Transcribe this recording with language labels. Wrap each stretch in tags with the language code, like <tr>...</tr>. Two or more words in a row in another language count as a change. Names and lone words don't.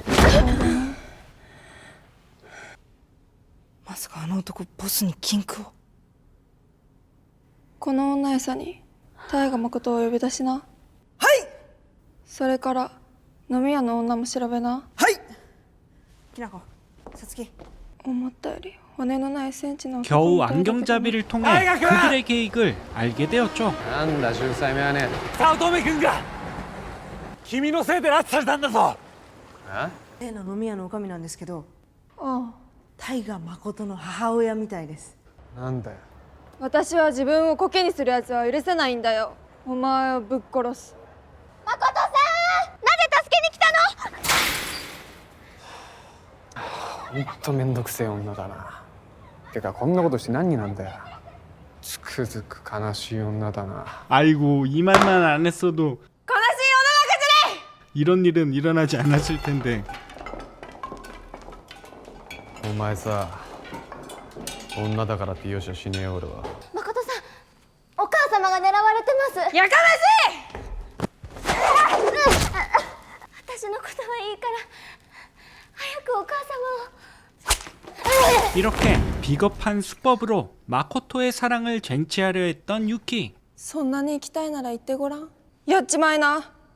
<ja>まさかあの男ボスに禁句を。この女餌に大河誠を呼び出しな。はい。それから飲み屋の女も調べな。はい。きなこ、さつき。思ったより骨のないセンチの</ja> <ko>겨우 안경잡이를 통해 그들의 계획을 알게 되었죠.</ko> <ja>なんだ秀才めはね。早乙女くんが君のせいで拉致されたんだぞ。例の飲み屋の女将なんですけど、ああ、大河誠の母親みたいです。なんだよ。私は自分をコケにするやつは許せないんだよ。お前をぶっ殺す。誠さん、なぜ助けに来たの？ほんとめんどくせえ女だな。てかこんなことして何になんだよ。つくづく悲しい女だな。</ja> <ko>아이고 이 말만 안 했어도 이런 일은 일어나지 않았을 텐데.</ko> <ja>お前さ、女だからって容赦しねえよ俺は。誠さん、お母様が狙われてます。やかましい。私のことはいいから早くお母様を。</ja> <ko>이렇게 비겁한 수법으로 마코토의 사랑을 쟁취하려 했던 유키.</ko> <ja>そんなに行きたいなら行ってごらん。やっちまいな。</ja>